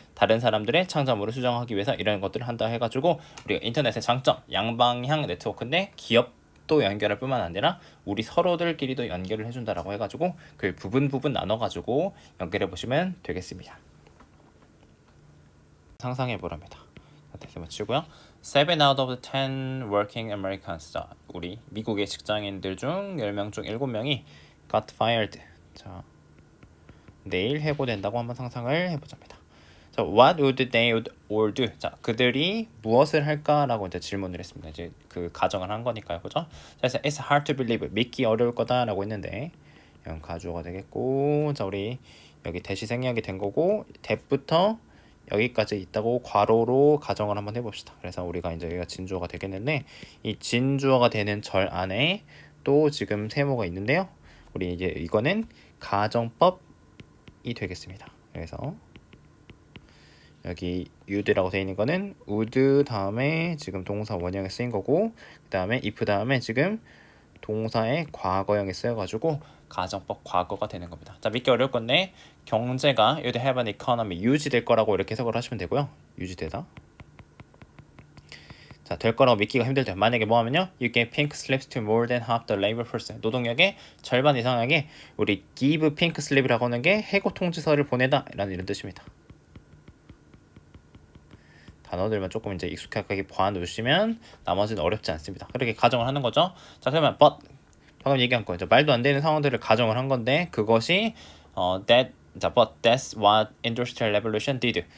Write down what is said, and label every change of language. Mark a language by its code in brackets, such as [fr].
[ko] 다른 사람들의 창작물을 수정하기 위해서 이런 것들을 한다 해가지고 우리가 인터넷의 장점 양방향 네트워크인데 기업 또 연결할 뿐만 아니라 우리 서로들끼리도 연결을 해준다라고 해가지고 그 부분 나눠가지고 연결해 보시면 되겠습니다. 상상해 보랍니다. 다시 맞추고요. [en] 7 out of 10 working Americans. [ko] 자, 우리 미국의 직장인들 중 10명 중 7명이 [en] got fired. [ko] 자, 내일 해고된다고 한번 상상을 해보자입니다. 자, [en] what would they all do? [ko] 자, 그들이 무엇을 할까라고 이제 질문을 했습니다. 이제 그 가정을 한 거니까요, 그죠? 자, 그래서 [en] it's hard to believe, [ko] 믿기 어려울 거다라고 했는데, 이건 가주어가 되겠고, 자, 우리 여기 대시 생략이 된 거고, that부터 여기까지 있다고 괄호로 가정을 한번 해봅시다. 그래서 우리가 이제 여기가 진주어가 되겠는데, 이 진주어가 되는 절 안에 또 지금 세모가 있는데요. 우리 이제 이거는 가정법이 되겠습니다. 그래서 여기 would라고 되어 있는 거는 would 다음에 지금 동사 원형에 쓰인 거고 그 다음에 if 다음에 지금 동사의 과거형에 쓰여가지고 가정법 과거가 되는 겁니다. 자, 믿기 어려울 건데 경제가 [en] you'd have an economy [ko] 유지될 거라고 이렇게 해석을 하시면 되고요. 유지되다. 자, 될 거라고 믿기가 힘들죠. 만약에 뭐 하면요. [en] You give pink slips to more than half the labor force. [ko] 노동력의 절반 이상에게 우리 [en] give pink slip [ko] 이라고 하는 게 해고 통지서를 보내다 라는 이런 뜻입니다. 단어들만 조금 이제 익숙하게 봐놓으시면 나머지는 어렵지 않습니다. 그렇게 가정을 하는 거죠. 자, 그러면 but 방금 얘기한 거 이제 말도 안 되는 상황들을 가정을 한 건데 그것이 [en] but that's what industrial revolution did.